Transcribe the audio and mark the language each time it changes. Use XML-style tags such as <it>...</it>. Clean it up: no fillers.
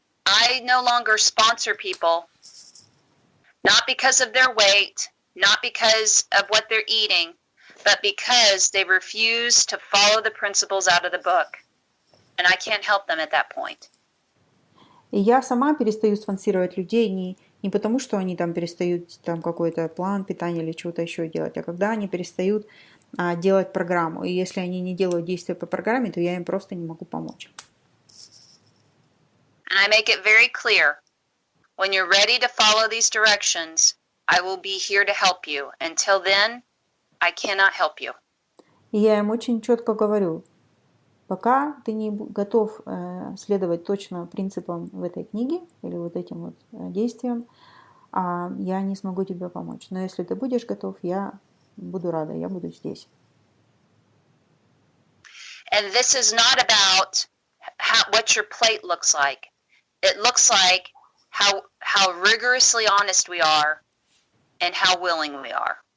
<en>I no longer sponsor people, not because of their weight, not because of what they're eating, but because they refuse to follow the principles out of the book. And I can't help them at that point.</en> <ru>И я сама перестаю спонсировать людей не потому, что они там перестают там какой-то план питания или чего-то еще делать, а когда они перестают делать программу. И если они не делают действия по программе, то я им просто не могу помочь.</ru> <en>And I make it very clear, when you're ready to follow these directions, I will be here to help you. Until then, I cannot help you.</en> <ru>И я им очень четко говорю, пока ты не готов следовать точно принципам в этой книге или вот этим вот действиям, я не смогу тебе помочь. Но если ты будешь готов, я буду рада, я буду здесь.</ru> <en>And this is not about what your plate looks like. It looks like how rigorously honest we are and how willing we are.</en>